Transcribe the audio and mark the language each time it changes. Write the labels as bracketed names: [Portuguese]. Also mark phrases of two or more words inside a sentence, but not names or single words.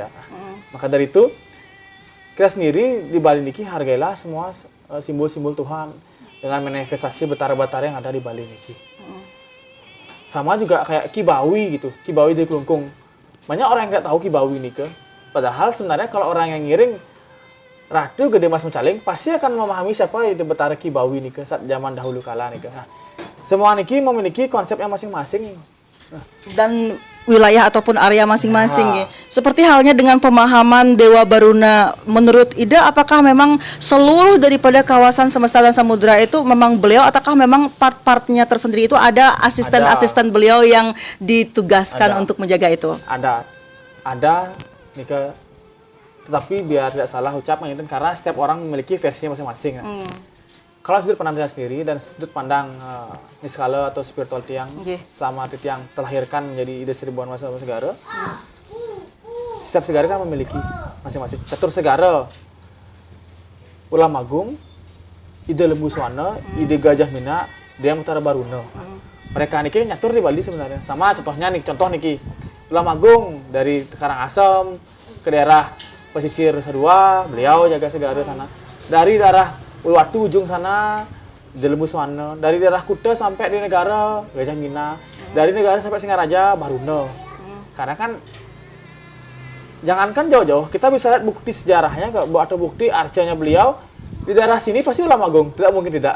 [Indonesian] Maka dari itu kita sendiri di Bali niki hargailah semua simbol-simbol Tuhan dengan manifestasi betara-betara yang ada di Bali niki. Sama juga kayak Kibawi gitu, Kibawi dari Kelungkung. Banyak orang yang tidak tahu Kibawi niki. Padahal sebenarnya kalau orang yang ngiring Ratu Gede Mas Mecaling pasti akan memahami siapa itu Betara Kibawi niki saat zaman dahulu kala niki. Nah, semua niki memiliki konsepnya masing-masing. dan wilayah ataupun area masing-masing Ya. ya. Seperti halnya dengan pemahaman Dewa Baruna, menurut Ida apakah memang seluruh daripada kawasan semesta dan samudra itu memang beliau ataukah memang part-partnya tersendiri itu ada asisten-asisten beliau yang ditugaskan Ada. untuk menjaga itu? Ada Nika, tetapi biar tidak salah ucap itu karena setiap orang memiliki versinya masing-masing. Kalau sudut pandang saya sendiri dan sudut pandang Niskala atau spiritual tiang selama tiang terlahirkan menjadi ide seribuan masa segara, setiap segara kan memiliki masing-masing catur segara, ulam agung, ide lembu swana, ide gajah mina, dia mutara baruna. Mereka niki nyatur di Bali sebenarnya. Sama contohnya nih, contoh niki ulam agung dari Karangasem ke daerah pesisir Nusa Dua, beliau jaga segara sana. Dari daerah Uluwatu ujung sana di Lembu Swana, dari daerah Kuta sampai di negara Gajah Mina, dari negara sampai Singaraja Baruna. Karena kan jangankan jauh-jauh, kita bisa lihat bukti sejarahnya atau bukti arcanya beliau di daerah sini pasti Ulam Agung, tidak mungkin tidak.